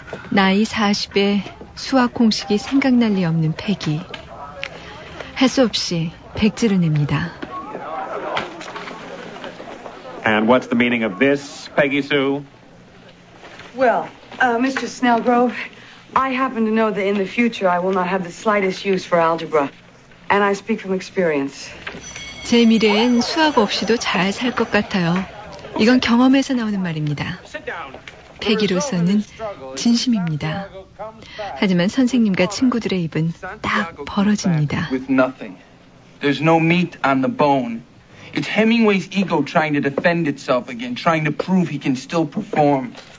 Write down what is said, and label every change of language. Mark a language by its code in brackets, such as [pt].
[ko] 나이 40에 수학 공식이 생각날 리 없는 패기. 할 수 없이 백지를 냅니다. [en] And what's the meaning of this, Peggy Sue? Well, Mr. Snellgrove, I happen to know that in the future I will not have the slightest use for algebra. And I speak from experience. [ko] 제 미래엔 수학 없이도 잘 살 것 같아요. 이건 경험에서 나오는 말입니다. 패기로서는 진심입니다. 하지만 선생님과 친구들의 입은 딱 벌어집니다. [en] There's no meat on the bone. It's Hemingway's ego trying to defend itself again, trying to prove he can still perform.